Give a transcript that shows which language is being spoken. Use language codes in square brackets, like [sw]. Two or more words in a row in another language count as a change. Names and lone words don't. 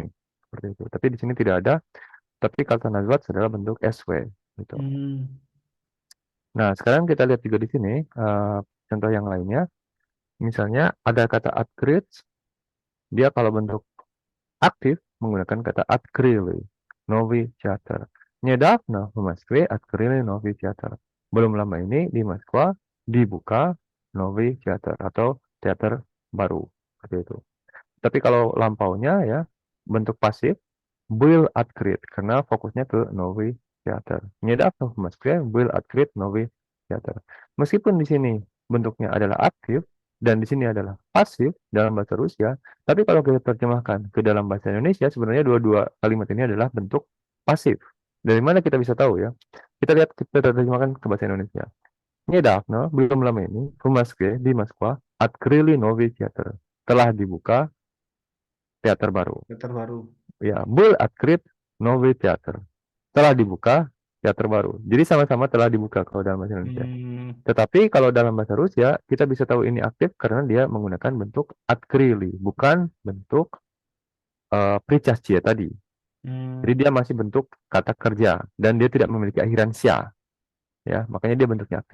[id] Seperti itu. Tapi di sini tidak ada. Tapi kata nazwat adalah bentuk SW. gitu. Hmm. Nah, sekarang kita lihat juga di sini contoh yang lainnya. Misalnya ada kata upgrade, dia kalau bentuk aktif menggunakan kata [ru] открыли новый театр. Недавно в Москве открыли новый театр. [id] Belum lama ini di Moskwa dibuka [ru] новый театр [id] atau teater baru. Seperti itu. Tapi kalau lampaunya ya bentuk pasif [ru] был открыт [id] karena fokusnya ke [ru] новый театр. Недавно в Москве был открыт новый театр. [id] Meskipun di sini bentuknya adalah aktif dan di sini adalah pasif dalam bahasa Rusia, tapi kalau kita terjemahkan ke dalam bahasa Indonesia sebenarnya dua-dua kalimat ini adalah bentuk pasif. Dari mana kita bisa tahu ya? Kita lihat kita terjemahkan ke bahasa Indonesia. Недавно, belum lama ini, [ru] в Москве, [id] di Moskwa, [ru] открыли новый театр. [id] Telah dibuka teater baru. Teater baru. Ya, [ru] был открыт новый театр. [id] Telah dibuka teater baru. Jadi sama-sama telah dibuka kalau dalam bahasa Indonesia. Hmm. Tetapi kalau dalam bahasa Rusia, kita bisa tahu ini aktif karena dia menggunakan bentuk открыли, bukan bentuk причастие tadi. Jadi Hmm. dia masih bentuk kata kerja dan dia tidak memiliki akhiran sia, ya, makanya dia bentuknya aktif.